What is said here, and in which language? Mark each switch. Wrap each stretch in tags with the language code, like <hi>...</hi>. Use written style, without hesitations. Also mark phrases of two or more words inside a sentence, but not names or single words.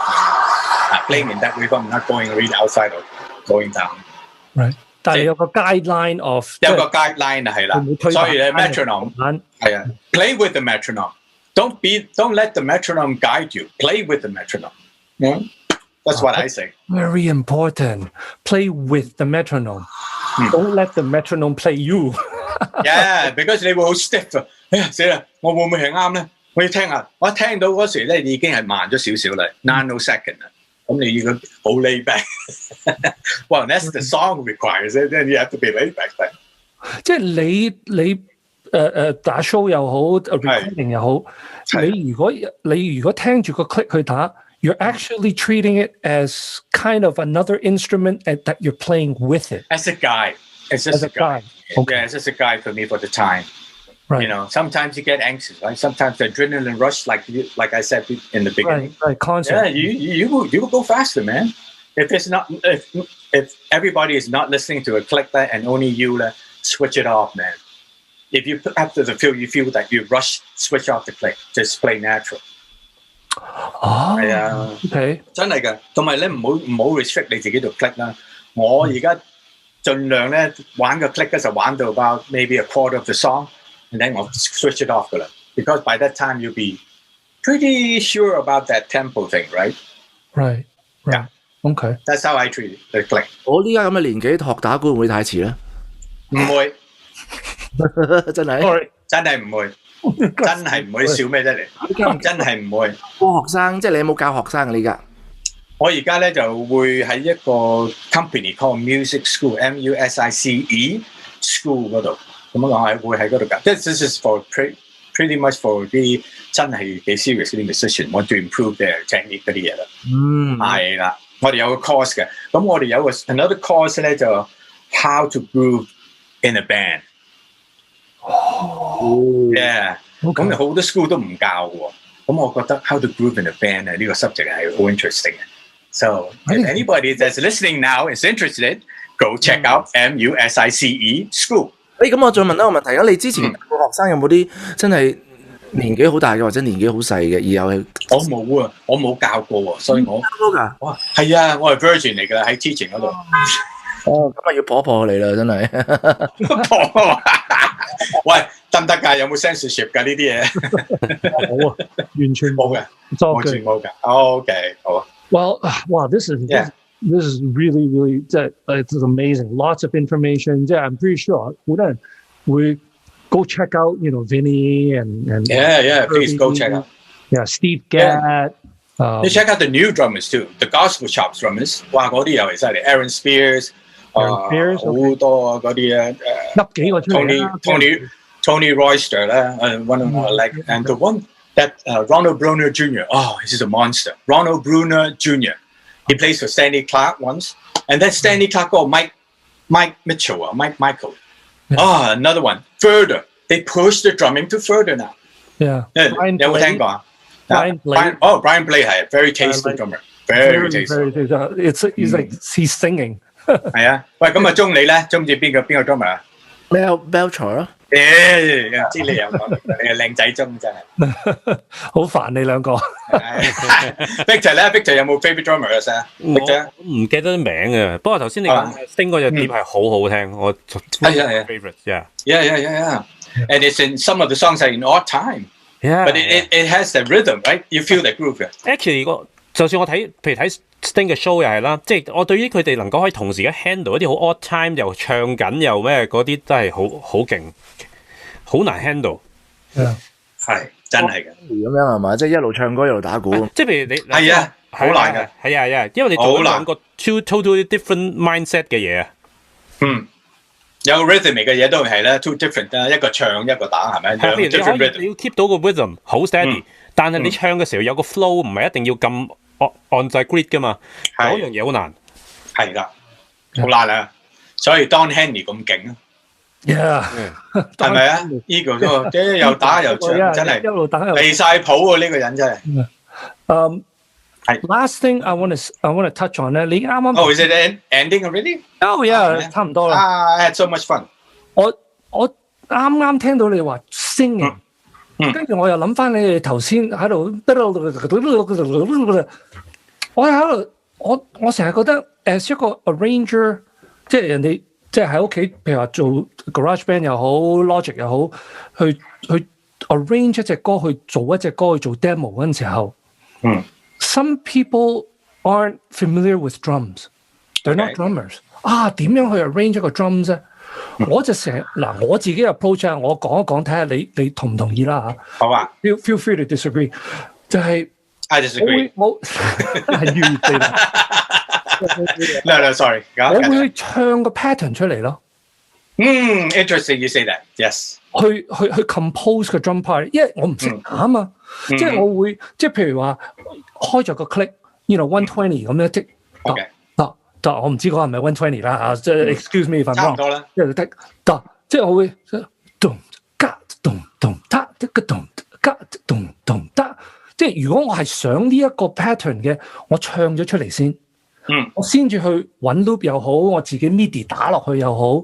<en>Playing in that waveform, not going really outside or going down. Right.</en> <yue>但係有個</yue> <en>guideline of</en> <yue>有個 guideline 係啦，所以咧 metronome 係啊 ，</yue> <en>play with the metronome. Don't let the metronome guide you. Play with the metronome. That's what I say. Very important. Play with the metronome. Don't let the metronome play you. Yeah, because</en> <yue>你會好 stiff 啊！死啦，我會唔會係啱咧？我要聽下，我一聽到嗰時咧已經係慢咗少少啦 ，nanosecond 啦。咁你要好</yue> <en>laid back。 Well, that's the song requires it. Then you have to be laid back.</en> <yue>即係你打 show 又好 ，recording 又好，你如果聽住個 click 去打。</yue> <en>You're actually treating it as kind of another instrument that you're playing with it. As a guide. It's just a guide. Okay. Yeah, it's just a guide for me for the time. Right. You know, sometimes you get anxious, right? Sometimes the adrenaline rush, like I said in the beginning. Right, concert. Yeah, you will go faster, man. If everybody is not listening to a click that and only you switch it off, man. If you after the feel, you feel that you rush, switch off the click, just play natural.</en> <yue>係啊 ，OK， 真係㗎，同埋咧唔好 restrict 你自己度 click 啦。我而家盡量咧玩個 click 咧就玩到</yue> <en>about maybe a quarter of the song，and then</en> <yue>我</yue> <en>switch it off</en> <yue>㗎啦。</yue> <en>Because by that time you'll be pretty sure about that tempo thing, right? Right. Yeah. Okay. That's how I treat the click.</en> <yue>我呢家咁嘅年紀學打鼓會唔會太遲咧？唔會，真係，真係唔會。真係唔會笑咩啫你？真係唔會。教學生即係你有冇教學生啊？你而家？我而家咧就會喺一個</yue> <en>company called Music School MUSICE School</en> <yue>嗰度，咁樣講係會喺嗰度教。</yue> <en>This is for pretty much for</en> <yue>啲真係幾 serious 啲</yue> <en>musician want to improve their technique</en> <yue>嗰啲嘢啦。係啦，我哋有個 course 嘅，咁我哋有個</yue> <en>another course</en> <yue>咧就</yue> <en>how to groove in a band。</en> <yue>Yeah，咁好多 school 都唔教喎。咁我覺得</yue> <en>how to groove in a band</en> <yue>呢個 subject 係好 interesting 嘅。</yue> <en>So if anybody that's listening now is interested, go check out MUSICE School。</en> <yue>咁我再問一個問題，咁你之前個學生有冇啲真係年紀好大嘅或者年紀好細嘅，而又係我冇啊，我冇教過喎，所以我哇係啊，我係 virgin 嚟㗎喺 teaching 嗰度。哦，咁啊要破你啦，真係破喂，得唔得㗎？有冇 censorship 㗎呢啲嘢？冇啊，完全冇嘅，完全冇㗎。OK， 好啊。</yue> <en>Well, wow, this is really it's amazing. Lots of information. Yeah, I'm pretty sure</en> <yue>好多人會</yue> <en>go check out, Vinnie and yeah, please go check out. Yeah, Steve Gadd. You check out the new drummers too, the gospel chops drummers.</en> <yue>哇，嗰啲又係犀利 ，Aaron Spears。好多嗰啲啊，噏幾個出嚟啦</yue> <en>Tony Royster 啦 ，one of my like and the one that Ronald Bruner Jr. Oh, he's a monster. Ronald Bruner Jr. He plays for Stanley Clarke once, and then Stanley Clarke got Mike Mitchell, Michael. Oh, another one. Further, they push the drumming to further now. Yeah.</en> <yue>有冇聽過啊</yue> <en>？Brian Blade 係 very tasty drummer, very tasty. He's like he's singing.</en> <yue>係啊，喂，咁啊，中你咧，中唔知邊個 drummer 啊？Melchior 咯。知你有講，你係靚仔中真係。好煩你兩個。 Victor 咧 ，Victor 有冇 favourite drummer 嘅先 ？Victor 唔記得啲名嘅，不過頭先你講Sting嗰隻碟係好好聽，我</yue> <en>係 favorite，yeah. And it's in some of the songs are in odd time. Yeah. But it has the rhythm, right? You feel the groove.</en> <yue>Actually 就算我睇，譬如睇 Sting 嘅 show 又係啦，即係我對於佢哋能夠可以同時間 handle 一啲好</yue> <en>odd time</en> <yue>又唱緊又咩嗰啲都係好勁，好難 handle。係真係嘅。咁樣係嘛？即係一路唱歌一路打鼓。即係譬如你係啊，好難嘅。係啊，因為你做兩個</yue> <en>totally different mindset</en> <yue>嘅嘢啊。有 rhythmic 嘅嘢都係咧</yue> <en>two different</en> <yue>啦，一個唱一個打係咪？你要 keep 到個 rhythm 好 steady，但係你唱嘅時候有個 flow 唔係一定要咁按掣 grid 噶嘛，嗰樣嘢好難。係㗎，好難啊！所以 Don Henley 咁勁啊，yeah，係咪啊？呢個都即係又打又唱，真係一路打又離曬譜喎！呢個人真係。</yue> <en>Last thing I want to touch on</en> <yue>咧，你啱啱</yue> <en>Oh, is it ending already? Oh yeah，</en> <yue>差唔多啦。</yue> <en>I had so much fun。</en> <yue>我啱啱聽到你話 singing。跟住我又諗翻你哋頭先喺度，我成日覺得 as 一個 arranger， 即係人哋即係喺屋企，譬如話做</yue> <en>garage band</en> <yue>又好 ，logic 又好，去 arrange 一隻歌，去做一隻歌，去做 demo 嗰陣時候 ，</yue> <en>some people aren't familiar with drums，they're not drummers。</en> <yue>點樣去 arrange 一個 drums 咧？我就成嗱我自己 approach 啊，我講一講睇下你同唔同意啦嚇。好啊</yue> <en>，feel free to disagree，</en> <yue>就係</yue> <en>I disagree。</en> <yue>我係預備啦。</yue> <en>No, sorry。</en> <yue>我會唱個 pattern 出嚟咯。</yue> <en>Interesting you say that. Yes。</en> <yue>去 compose 個</yue> <en>drum part，</en> <yue>因為我唔識打啊嘛，即係我會即係譬如話開咗個 click，</yue> <en>you know</en> <yue>120 咁樣即係得，我唔知嗰個係咪120啦嚇，即係</yue> <en>excuse me if I'm wrong，</en> <yue>差唔多啦，即係得，即係我會咚加咚咚得一個咚加咚咚得，即係如果我係想呢一個 pattern 嘅，我唱咗出嚟先，我先至去揾 loop 又好，我自己 midi 打落去又好。</yue>